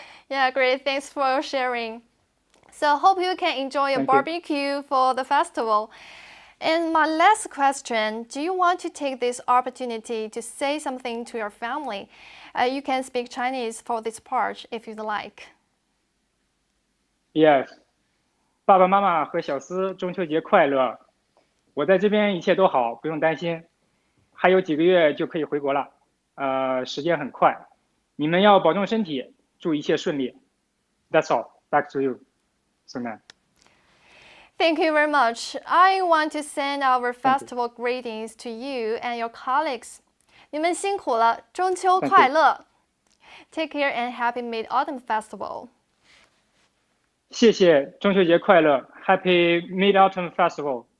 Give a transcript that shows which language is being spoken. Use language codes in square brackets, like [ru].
[en] Yeah, great. Thanks for sharing. So hope you can enjoy a Thank you. barbecue for the festival. And my last question, do you want to take this opportunity to say something to your family? You can speak Chinese for this part if you'd like. Yes. [zh] 爸爸妈妈和小思，中秋节快乐！我在这边一切都好，不用担心。还有几个月就可以回国了，时间很快。你们要保重身体，祝一切顺利。 [en] That's all. Back to you, Sunan. Thank you very much. I want to send our festival greetings to you and your colleagues. [zh] 你们辛苦了，中秋快乐！ [en] Take care and happy Mid-Autumn Festival. [zh] 谢谢，中秋节快乐 ！ [en] Happy Mid-Autumn Festival.